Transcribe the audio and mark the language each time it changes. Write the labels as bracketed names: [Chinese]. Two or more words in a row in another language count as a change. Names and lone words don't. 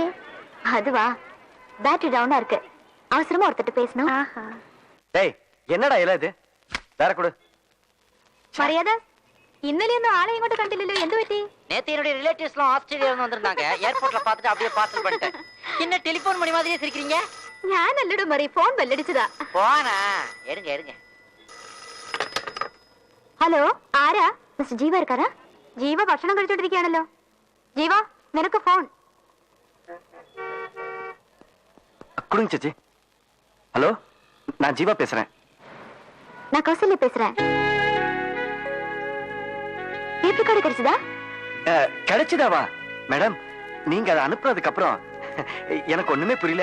[Tamil] அதுவா, பேட்டரி டவுனா இருக்கு. அவசரமா ஒருத்தட்ட பேசணும். டேய், என்னடா இல்ல இது? வேற கொடு. [Malayalam] മര്യാദ ഇന്നലെയൊന്നും ആളെ ഇങ്ങോട്ട് കണ്ടില്ലല്ലോ എന്ത് പറ്റി? [Tamil] நேத்து என்னுடைய ரிலேட்டிவ்ஸ் எல்லாம் ஆஸ்திரேலியால இருந்து வந்திருந்தாங்க. ஏர்போர்ட்ல பார்த்துட்டு அப்படியே பார்சல் பண்ணிட்டேன். என்ன டெலிபோன் மணி மாதிரியே சிரிக்கிறீங்க? [Malayalam] ഞാനല്ലടോ മറി, ഫോൺ ബെല്ലടിച്ചതാ. [Tamil] போனா எடுங்க எடுங்க. [Malayalam] ഹലോ, ആരാ? മിസ്റ്റർ ജീവ ഇരിക്കാരാ? ജീവ ഭക്ഷണം കഴിച്ചോണ്ടിരിക്കുകയാണല്ലോ. ജീവ, നിനക്ക് ഫോൺ. [Tamil] கொடுங்க சேச்சி. ஹலோ, நான் ஜீவா பேசுறேன். நான் கௌசல்யா பேசுறேன். டேப் ரெக்கார்டர் கிடைச்சதா? கிடைச்சதாவா? மேடம், நீங்க அதை அனுப்புனதுக்கு அப்புறம் எனக்கு ஒண்ணுமே புரியல.